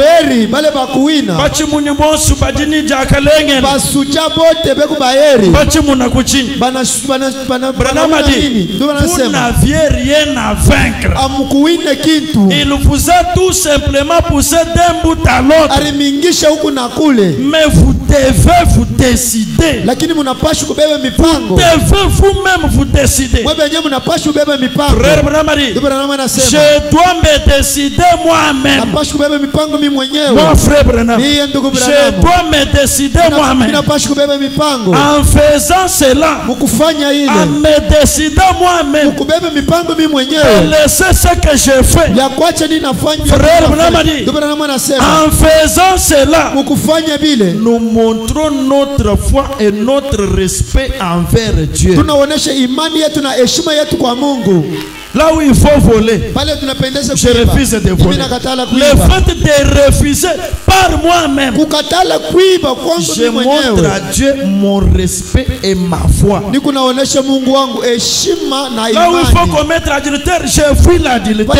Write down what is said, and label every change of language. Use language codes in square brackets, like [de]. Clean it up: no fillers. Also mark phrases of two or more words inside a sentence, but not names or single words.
[fr] Vous n'aviez rien à vaincre. Il vous a tout simplement poussé d'un bout à l'autre. Mais vous devez vous décider. [sw] Lakini mnapaswa kubeba mipango. [fr] Devez vous-même vous décider. [sw] Wewe wenyewe mnapaswa kubeba mipango. [fr] Frère Branham dit, je dois me décider moi-même. [sw] Napaswa kubeba mipango mimi mwenyewe. [fr] Mon frère Branham, [sw] Mimi ndugu Branham, [fr] je dois me décider moi-même. [sw] Napaswa kubeba mipango. [fr] En faisant cela, [sw] mkufanya ile, [fr] en me décidant moi-même, [sw] mkubeba mipango mimi mwenyewe. [fr] Laissez ce que je fais. [sw] Ya kuacha nini nafanya. [fr] Frère Branham dit, en faisant cela, [sw] mkufanya vile, [fr] nous montrons notre foi et notre respect envers Dieu. [sw] Tunaonesha imani yetu na heshima yetu kwa Mungu. [fr] Là où il faut voler, je refuse de voler. Le fait de refuser par moi-même, je montre à Dieu mon respect et ma foi. Là où il faut commettre adultère, je fuis l'adultère.